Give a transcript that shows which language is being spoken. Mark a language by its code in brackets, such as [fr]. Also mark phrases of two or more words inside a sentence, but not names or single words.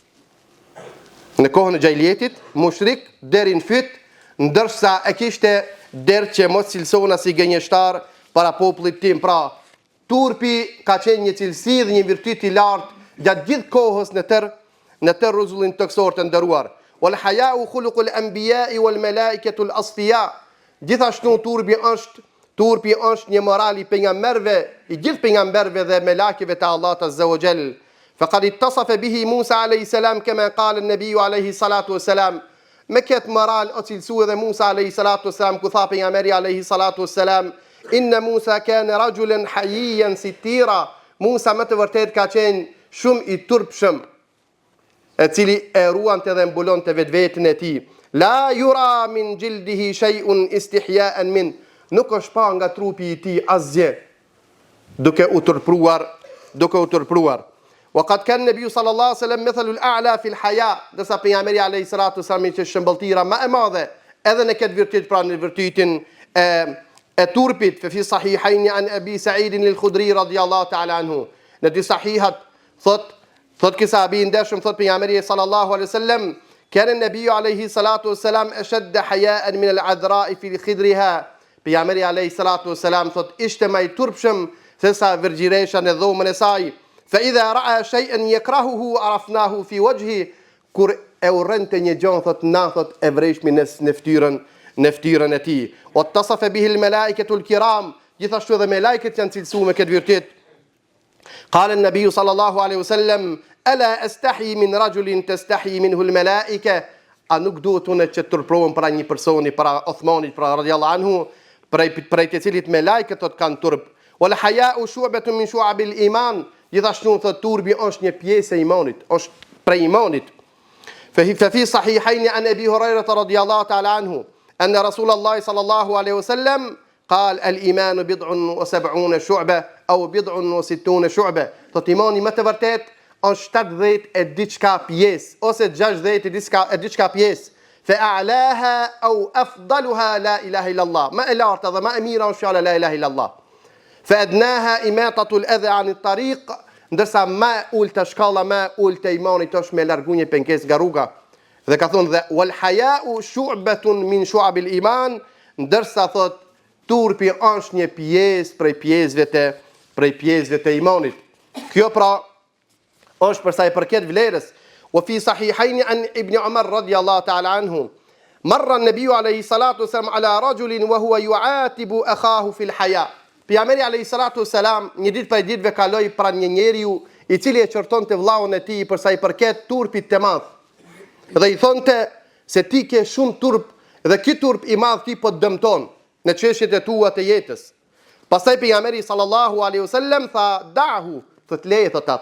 [sq] Në kohën e xhailjetit, mushrik deri në fyt, ndërsa e kishte derë që mos cilësona si gënjeshtar para popullit tim. Pra, turpi ka qenë një cilësi dhe një virtyt i lartë gjatë gjithë kohës në tërë rrezullin toksor të nderuar. [ar] والحياء خلق الأنبياء والملائكة الأصفياء. [sq] Gjithashtu turpi është një moral i pejgamberëve, i gjithë pejgamberëve dhe melekëve të Allahut [ar] عز وجل. فقد اتصف به موسى عليه السلام كما قال النبي عليه الصلاة والسلام. [sq] Me këtë moral o cilësua dhe Musa [ar] عليه الصلاة والسلام, [sq] ku tha pejgamberi [ar] عليه الصلاة والسلام, إن موسى كان رجلا حييا ستيرا. [sq] Musa më të vërtet ka qenë shumë i turpshëm, e cili e ruante dhe mbulonte vetveten e tij. [ar] لا يرى من جلده شيء استحياء من. [sq] Nuk është pa nga trupi i tij asgjë, duke u turpruar. [ar] وقد كان النبي صلى الله عليه وسلم المثل الأعلى في الحياء. [sq] Dërsa pejgamberi [ar] عليه الصلاة والسلام [sq] ishte shëmbëltira më e madhe edhe në këtë virtyt, pra në virtytin e turpit. [ar] في الصحيحين عن أبي سعيد الخدري رضي الله تعالى عنه. [sq] Në dy sahihat thot ky sahabi ndeshëm, thot pejgamberi [ar] صلى الله عليه وسلم كان النبي عليه الصلاة والسلام أشد حياء من العذراء في خدرها. [sq] Pejgamberi [ar] عليه الصلاة والسلام [sq] thot ishte më i turpshëm se sa virgjiresha në dhomën e saj. [ar] فإذا رأى شيئا يكرهه عرفناه في وجهه. [sq] Kur e urrente një gjë, thot na thot e vreshmi në fytyrën e tij. [ar] واتصف به الملائكة الكرام. [sq] Gjithashtu edhe melekët janë cilësuar me këtë virtyt. [ar] قال النبي صلى الله عليه وسلم ألا أستحي من رجل تستحي منه الملائكة. [sq] A nuk duhet unë që të turprohem para një personi, para Uthmanit, para [ar] رضي الله عنه, [sq] prej të cilit me lajket të kanë turp. [ar] والحياء شعبة من شعب الإيمان. [sq] Gjithashtu thot turbi është një pjesë e imanit, është prej imanit. [ar] ففي صحيحين عن أبي هريرة رضي الله تعالى عنه أن رسول الله صلى الله عليه وسلم قال الإيمان 70 شعبة أو 60 شعبة. [sq] Thot imani më të vërtet është 70 e diçka pjesë, ose 60 e diçka pjesë. [ar] فأعلاها أو أفضلها لا إله إلا الله. [sq] ما e larta dhe ma e mira është fjala [ar] لا إله إلا الله. فأدناها إماطة الأذى عن الطريق. [sq] Ndërsa ma ulta shkalla, ma ulta imanit është me largu një pengesë nga rruga. Dhe ka thonë dhe [ar] والحياء شعبة من شعب الإيمان. [sq] Ndërsa thot turpi është një pjesë prej pjesëve të imanit. Kjo pra është për sa i përket vlerës. [ar] وفي صحيحين عن ابن عمر رضي الله تعالى عنه مر النبي عليه الصلاة والسلام على رجل وهو يعاتب أخاه في الحياة. [sq] Pejgamberi [ar] عليه الصلاة والسلام [sq] një ditë prej ditëve kaloi pranë një njeriu i cili e çortonte vllahun e tij për sa i përket turpit të madh. Dhe i thonte se ti ke shumë turp dhe ky turp i madh ti po të dëmton në çështjet e tua të jetës. Pastaj pejgamberi [ar] صلى الله عليه وسلم [sq] tha da'hu, thot leje thot atë.